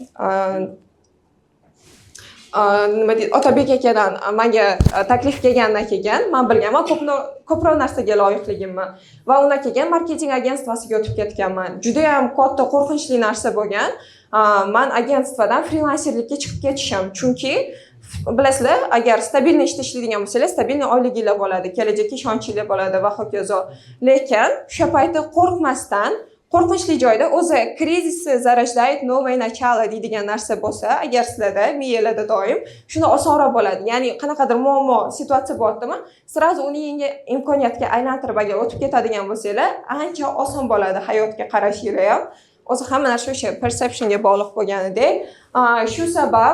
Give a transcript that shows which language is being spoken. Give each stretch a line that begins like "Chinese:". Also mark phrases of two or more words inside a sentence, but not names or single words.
Uzbek: nima deydi Otabek akadan menga taklif kelgandan keyin men bilganman ko'proq narsaga loyiqligimni va undan keyin marketing agentsiyasiga o'tib ketganman juda ham katta qo'rqinchli narsa bo'lgan men agentstvadan frilanserlikka chiqib ketishim chunki bilasizlar agar stabilniy ishda ishlaydigan bo'lsangiz stabilniy oyliginglar bo'ladi kelajakka ishonchinglar bo'ladi va hokazo lekin o'sha paytda qo'rqmasdan qo'rqinchli joyda o'zi krizisi
Russian: зарождает новое начало
Uzbek: deydigan narsa bo'lsa agar sizlarda miyalarda doim shuni osonroq bo'ladi ya'ni qanaqadir muammo situatsiya bo'lyaptimi сразу uni yangi imkoniyatga aylantirib agar o'tib ketadigan bo'lsanglar ancha oson bo'ladi hayotga qarashinglar ham o'zi hamma narsa o'sha perceptionga bog'liq bo'lganidek shu sabab